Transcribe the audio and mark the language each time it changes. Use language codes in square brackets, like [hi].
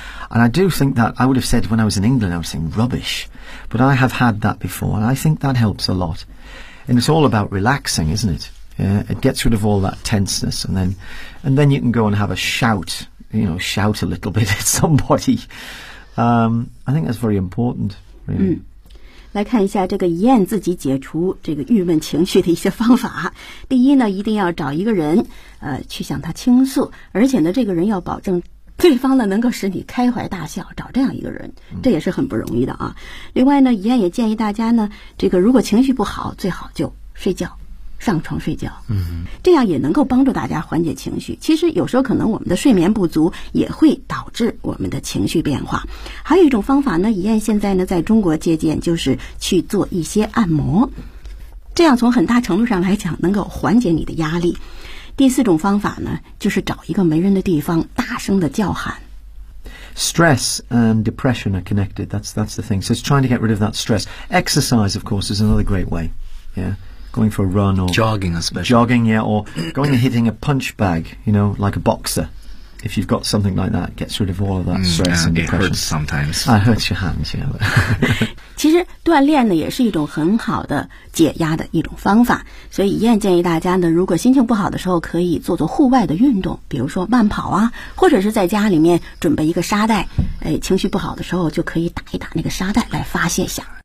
[en] And I do think that, I would have said when I was in England, I was saying rubbish. But I have had that before, and I think that helps a lot. And it's all about relaxing, isn't it? Yeah, it gets rid of all that tenseness, and then you can go and have a shout, you know, shout a little bit at somebody. I think that's very important. [zh] 来看一下这个燕自己解除这个郁闷情绪的一些方法。第一呢，一定要找一个人去向他倾诉，而且呢这个人要保证对方呢能够使你开怀大笑，找这样一个人，这也是很不容易的啊。另外呢，燕也建议大家呢，这个如果情绪不好，最好就睡觉，上床睡觉，这样也能够帮助大家缓解情绪。其实有时候可能我们的睡眠不足也会导致我们的情绪变化。还有一种方法呢，怡燕现在呢在中国借鉴，就是去做一些按摩，这样从很大程度上来讲能够缓解你的压力。第四种方法呢，就是找一个没人的地方大声的叫喊。 [en] Stress and depression are connected. That's the thing. So it's trying to get rid of that stress. Exercise, of course, is another great way. Yeah. Going for a run or jogging, especially jogging, yeah, or going and hitting a punch bag, you know, like a boxer. If you've got something like that, it gets rid of all of that stress and depression. It hurts sometimes. It hurts your hands, yeah. [zh] 其实锻炼呢也是一种很好的解压的一种方法。所以燕建议大家呢，如果心情不好的时候，可以做做户外的运动，比如说慢跑啊，或者是在家里面准备一个沙袋，情绪不好的时候就可以打一打那个沙袋来发泄一下。